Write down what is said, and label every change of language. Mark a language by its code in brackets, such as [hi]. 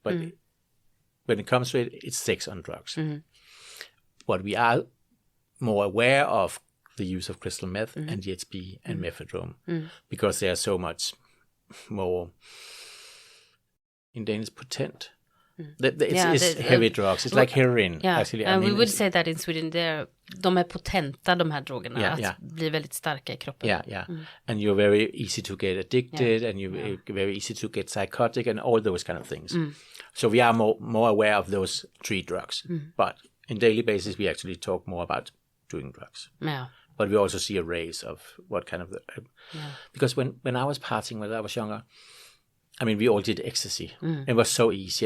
[en] But when it comes to it, it's sex on drugs. What we are more aware of the use of crystal meth and GHB and methadone, because they are so much more, in Danish, potent. It's heavy drugs. It's like heroin. Yeah, actually. I mean, we would say that in Sweden. [sv] De är potenta, de här drogerna. [en] Yeah. [sv] Att bli väldigt starka i kroppen. [en] Yeah. And you're very easy to get addicted, and you're very easy to get psychotic, and all those kind of things. So we are more aware of those 3 drugs. But in daily basis, we actually talk more about doing drugs. Yeah. But we also see a race of what kind of... Because when I was partying, when I was younger, I mean, we all did ecstasy. It was so easy.